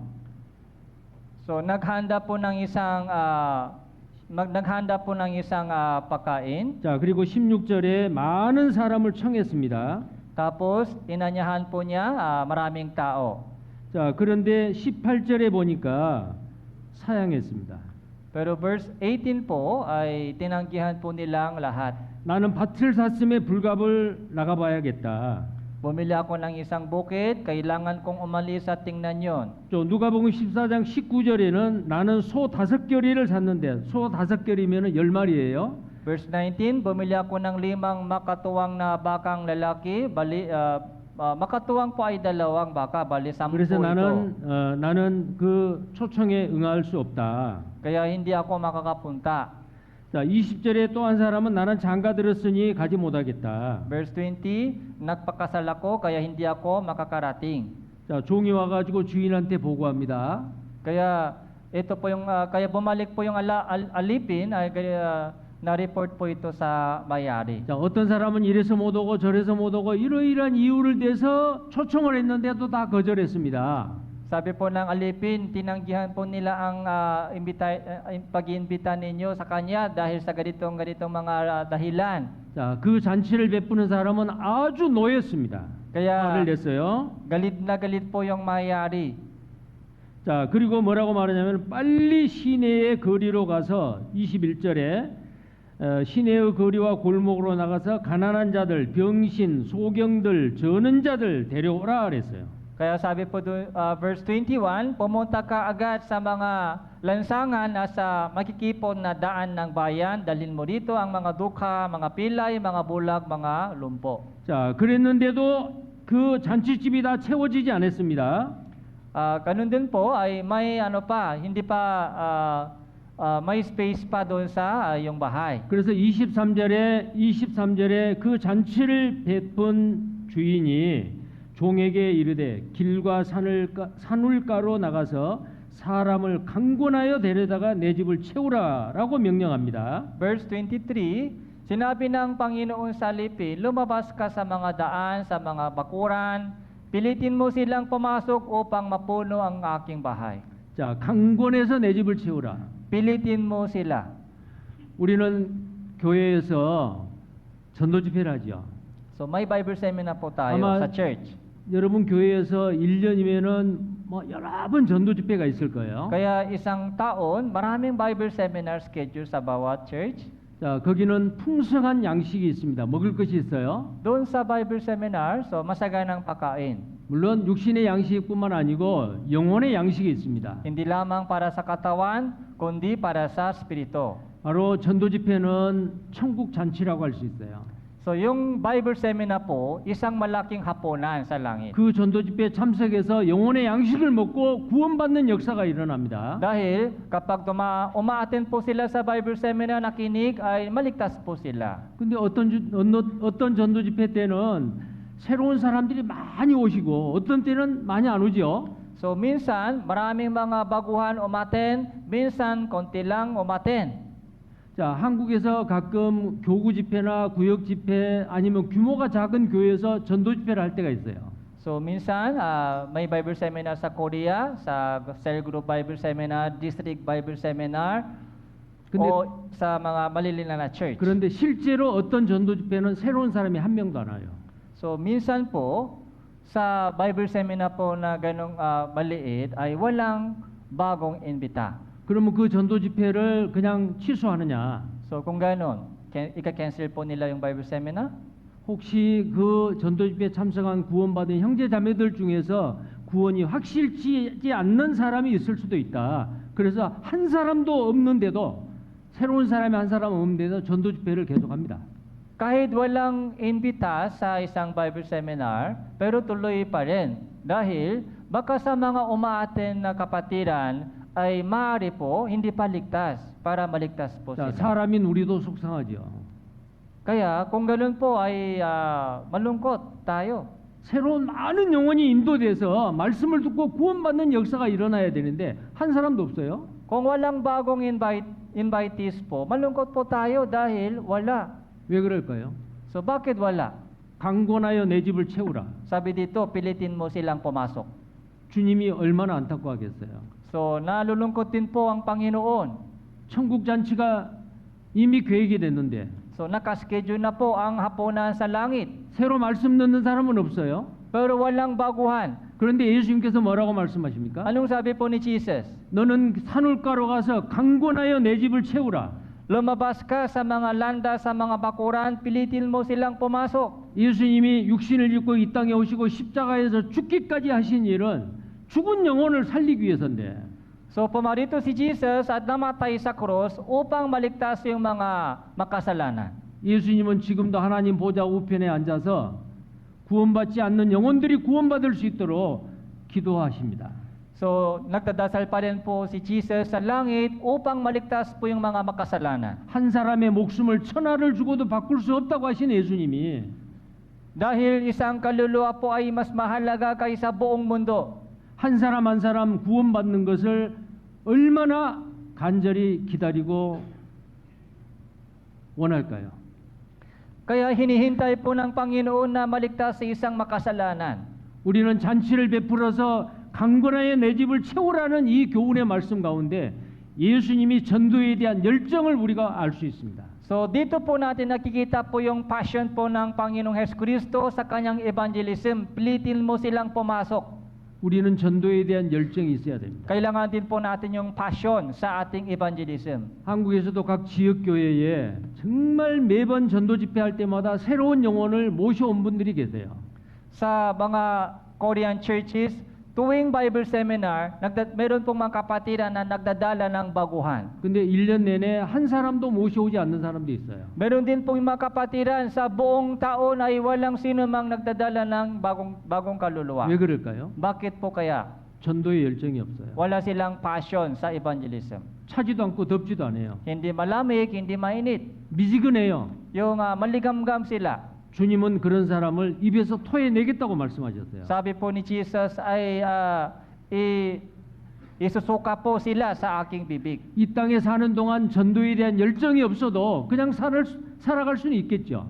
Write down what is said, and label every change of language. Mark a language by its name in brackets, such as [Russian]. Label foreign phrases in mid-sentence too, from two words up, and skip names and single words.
[Filipino] So naghanda po ng isang pagkain. [Korean] 자, 그리고 16절에 많은 사람을 청했습니다. [Filipino] Tapos inanyahan po niya maraming tao. [Korean] 자, 그런데 18절에 보니까 사양했습니다. [Filipino] Pero verse 18 po ay tinanggihan po nilang lahat. [Korean] 나는 밭을 샀음에 불갑을 나가봐야겠다. [Filipino] Bumili ako ng isang bukid, kailangan kong umalis at tingnan yon. [Korean] 또 누가복음 14장 19절에는 나는 소 5겨리를 샀는데 소 5겨리면은 10마리예요. [Filipino] Verse 19, bumili ako ng 5 makatuwang na bakang lalaki, makatuwang po ay 2 baka, bali 10 [Korean] 그래서 [Filipino] ito. [Korean] 나는 그 초청에 응할 수 없다. [Filipino] Kaya hindi ako makakapunta. [Korean] 자, 20절에 또 한 사람은 나는 장가 들었으니 가지 못하겠다. [Filipino] Verse 20, nagpakasal ako, kaya hindi ako makakarating. [Korean] 자, 종이 와가지고 주인한테 보고합니다. [Filipino] Kaya ito po yung kaya bumalik po yung alipin ay na-report po ito sa may-ari. [Korean] 자, 어떤 사람은 이래서 못 오고 저래서 못 오고 이러이러한 이유를 대서 초청을 했는데도 다 거절했습니다. [Filipino] Sabi po ng alipin, tinanggihan po nila ang pag-iimbita ninyo sa kanya dahil sa ganitong mga dahilan. [Korean] 자, 그 잔치를 베푸는 사람은 아주 노였습니다. [Filipino] Kaya [Korean] 화를 냈어요. [Filipino] galit na galit po yung may-ari. [Korean] 자, 그리고 뭐라고 말하냐면 빨리 시내의 거리로 가서 21절에 시내의 거리와 골목으로 나가서 가난한 자들, 병신, 소경들, 저는 자들 데려오라 그랬어요. [Filipino] Kaya sabi po doon, verse 21, pumunta ka agad sa mga lansangan na sa makikipon na daan ng bayan, dalhin mo dito ang mga dukha, mga pilay, mga bulag, mga lumpo. [Korean] 자, 그랬는데도 그 잔치집이 다 채워지지 않았습니다. [Filipino] Ganun din po ay may hindi pa may space pa doon sa yung bahay. [Korean] 그래서 23절에 그 잔치를 베푼 주인이 종에게 이르되 길과 산울가로 나가서 사람을 강권하여 데려다가 내 집을 채우라라고 명령합니다. [Filipino] Verse 23, sinabi ng Panginoon sa alipin, lumabas ka sa mga daan, sa mga bakuran, pilitin mo silang pumasok upang mapuno ang aking bahay. [Korean] 자, 강권해서 내 집을 채우라. [Filipino] Pilitin mo sila. [Korean] 우리는 교회에서 전도 집회를 하죠. [Filipino] So may [English] Bible seminar [Filipino] po tayo Ama- sa church. [Korean] 여러분 교회에서 1년이면은 뭐 여러 번 전도 집회가 있을 거예요. [Filipino] Kaya isang taon, maraming [English] Bible seminar schedule [Filipino] sa bawat church. [Korean] 자, 거기는 풍성한 양식이 있습니다. 먹을 것이 있어요. [Filipino] Doon sa [English] Bible seminar, [Filipino] so masaganang pagkain. [Korean] 물론 육신의 양식뿐만 아니고 영혼의 양식이 있습니다. [Filipino] Hindi lamang para sa katawan, kundi para sa spirito. [Korean] 바로 전도 집회는 천국 잔치라고 할 수 있어요. [Filipino] So yung [English] Bible seminar [Filipino] po, isang malaking hapunan sa langit. [Korean] 그 전도 집회에 참석해서 영혼의 양식을 먹고 구원받는 역사가 일어납니다. [Filipino] Dahil kapag uma-attend po sila sa [English] Bible seminar, [Filipino] nakinig, ay maligtas po sila. [Korean] 근데 어떤 전도 집회 때는 새로운 사람들이 많이 오시고 어떤 때는 많이 안 오죠. [Filipino] So minsan maraming mga baguhan umaten, minsan konti lang umaten. [Korean] 자, 한국에서 가끔 교구 집회나 구역 집회 아니면 규모가 작은 교회에서 전도 집회를 할 때가 있어요. [Filipino] So minsan may [English] Bible seminar [Filipino] sa Korea, sa [English] cell group Bible seminar, district Bible seminar, [Korean] 근데- [Filipino] o sa mga maliliit na church. [Korean] 그런데 실제로 어떤 전도 집회는 새로운 사람이 한 명도 안 와요. [Filipino] So minsan po sa [English] Bible seminar [Filipino] po na ganong maliit ay walang bagong imbita. [Korean] 그러면 그 전도 집회를 그냥 취소하느냐? [Filipino] So kung ganon, ika-cancel po nila yung [English] Bible seminar? [Korean] 혹시 그 전도 집회에 참석한 구원받은 형제 자매들 중에서 구원이 확실치 않는 사람이 있을 수도 있다. 그래서 한 사람도 없는데도 새로운 사람이 한 사람 없는데도 전도 집회를 계속합니다. [Filipino] Kahit walang imbita sa isang [English] Bible seminar, [Filipino] pero tuloy pa rin. Dahil baka sa mga umaaten na kapatiran ay maaari po hindi pa ligtas para maligtas po [Korean] 자, [Filipino] sila. [Korean] 사람인 우리도 속상하죠. [Filipino] Kaya kung ganun po ay malungkot tayo. [Korean] 새로운 많은 영혼이 인도돼서 말씀을 듣고 구원받는 역사가 일어나야 되는데 한 사람도 없어요. [Filipino] Kung walang bagong invitees po, malungkot po tayo dahil wala. [Korean] 왜 그럴까요? [Filipino] So bakit wala? [Korean] 강권하여 내 집을 채우라. [Filipino] Sabi dito, pilitin mo silang pumasok. [Korean] 주님이 얼마나 안타까워하겠어요. [Filipino] So nalulungkot din po ang Panginoon. [Korean] 천국 잔치가 이미 계획이 됐는데 [Filipino] So nakaschedule na po ang hapunan sa langit. [Korean] 새로 말씀 듣는 사람은 없어요. [Filipino] Pero walang baguhan. [Korean] 그런데 예수님께서 뭐라고 말씀하십니까? [Filipino] Anong sabi po ni Jesus? [Korean] 너는 산울가로 가서 강권하여 내 집을 채우라. [Filipino] Lumabas ka sa mga landa, sa mga bakuran, pilitin mo silang pumasok. [Korean] 예수님이 육신을 입고 이 땅에 오시고 십자가에서 죽기까지 하신 일은 죽은 영혼을 살리기 위해서인데 [Filipino] So pumarito si Jesus at namatay sa krus upang maligtas yung mga makasalanan. [Korean] 예수님은 지금도 하나님 보좌 우편에 앉아서 구원받지 않는 영혼들이 구원받을 수 있도록 기도하십니다. [Filipino] So nagdadasal pa rin po si Jesus sa langit upang maligtas po yung mga makasalanan. [Korean] 한 사람의 목숨을 천하를 주고도 바꿀 수 없다고 하신 예수님이 [Filipino] Dahil isang kaluluwa po ay mas mahalaga kaysa buong mundo. [Korean] 한 사람 한 사람 구원받는 것을 얼마나 간절히 기다리고 원할까요? [Filipino] Kaya hinihintay po ng Panginoon na maligtas sa isang makasalanan. [Korean] 우리는 잔치를 베풀어서 강건하여 내 집을 채우라는 이 교훈의 말씀 가운데 예수님이 전도에 대한 열정을 우리가 알 수 있습니다. [Filipino] So dito po natin nakikita po yung passion po ng Panginoong Hesukristo sa kanyang evangelism. Pilitin mo silang pumasok. [Korean] 우리는 전도에 대한 열정이 있어야 됩니다. [Filipino] Kailangan din po natin yung passion sa ating evangelism. [Korean] 한국에서도 각 지역 교회에 정말 매번 전도 집회할 때마다 새로운 영혼을 모셔온 분들이 계세요. [Filipino] Sa mga [English] Korean churches, [Filipino] tuwing [English] Bible seminar, [Filipino] meron pong mga kapatiran na nagdadala ng baguhan. [Korean] 근데 1년 내내 한 사람도 모셔오지 않는 사람도 있어요. [Filipino] Meron din pong mga kapatiran sa buong taon ay walang sino mang nagdadala ng bagong kaluluwa. [Korean] 왜 그럴까요? [Filipino] Bakit po kaya? [Korean] 전도에 열정이 없어요. [Filipino] Wala silang passion sa evangelism. [Korean] 차지도 않고 덥지도 않아요. [Filipino] Hindi malamig, hindi mainit. [Korean] 미지근해요. [Filipino] Yung maligamgam sila. [Korean] 주님은 그런 사람을 입에서 토해내겠다고 말씀하셨어요. [Filipino] Sabi po ni Jesus ay isusuka po sila sa aking bibig. [Korean] 이 땅에 사는 동안 전도에 대한 열정이 없어도 그냥 살아갈 수는 있겠죠.